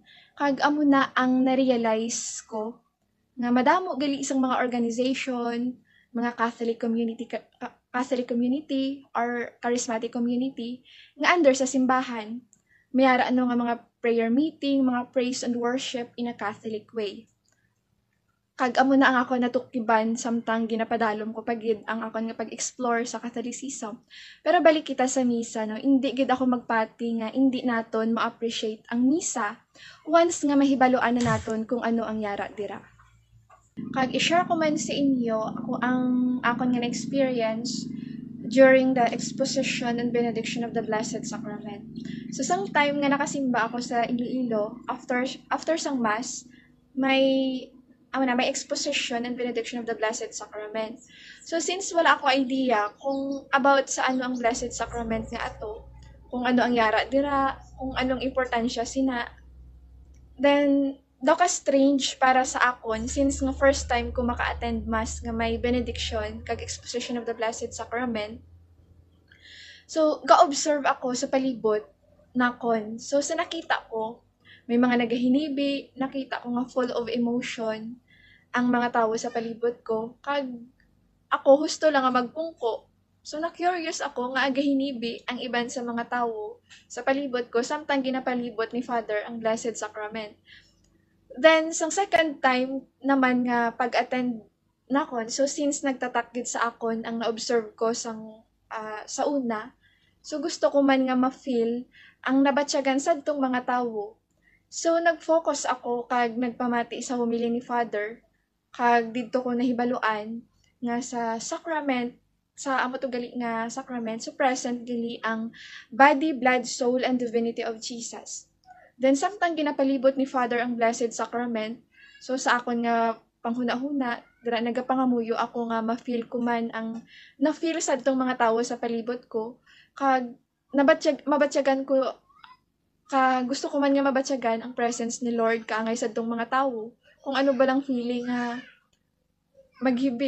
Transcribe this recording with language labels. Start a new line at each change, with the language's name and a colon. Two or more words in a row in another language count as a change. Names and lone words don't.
Hiligaynon: Kag amo na ang na-realize ko nga madamo gali isang mga organization, mga
English: Catholic community or charismatic community
Hiligaynon: nga under sa simbahan. Mayara ano nga mga
English: prayer meeting,
Hiligaynon: mga
English: praise and worship in a Catholic way.
Hiligaynon: Kag amo na ang ako natukiban samtang ginapadalom ko pagid ang akon nga pag-explore sa Catholicism. Pero balik kita sa misa no, hindi gid ako magpati nga hindi naton ma-appreciate ang misa once nga mahibaluan na naton kung ano ang yara dira. Kag i-share ko man sa inyo ang akon nga
English: experience during the exposition and benediction of the Blessed Sacrament.
Hiligaynon: So sang time nga nakasimba ako sa Iloilo, after sang mass, may
English: exposition and benediction of the Blessed Sacrament.
Hiligaynon: So since wala ako idea kung about sa ano ang
English: Blessed Sacrament
Hiligaynon: nga ato, kung ano ang yara dira, kung anong importansya sina, then daw ka strange para sa akon since nga
English: first time
Hiligaynon: ko maka-attend mass nga may benediction kag
English: exposition of the Blessed Sacrament.
Hiligaynon: So ga-observe ako sa palibot nakon. So sa nakita ko, may mga nagahinibi, nakita ko nga
English: full of emotion
Hiligaynon: ang mga tao sa palibot ko. Kag ako husto lang nga magpungko. So na-curious ako nga agahinibi ang iban sa mga tao sa palibot ko samtang ginapalibot ni Father ang
English: Blessed Sacrament.
Hiligaynon: Then, sa
English: second time
Hiligaynon: naman nga pag-attend nakon, so since nagtatakgid sa akon ang na-observe ko sa una, so gusto ko man nga ma-feel ang nabatsyagan sa itong mga tao. So, nag-focus ako kag nagpamati sa homily ni Father, kag dito ko nahibaluan nga sa sacrament, sa amo to gali nga sacrament, so present gali ang
English: body, blood, soul, and divinity of Jesus.
Hiligaynon: Then, samtang ginapalibot ni Father ang
English: Blessed Sacrament,
Hiligaynon: so sa akon nga panghuna-huna, dira nagapangamuyo ako nga ma-feel ko man ang na-feel sa itong mga tao sa palibot ko, kag mabatsyagan ko, gusto ko man nga mabatsyagan ang presence ni Lord kaangay sa itong mga tao, kung ano ba lang feeling nga maghibi.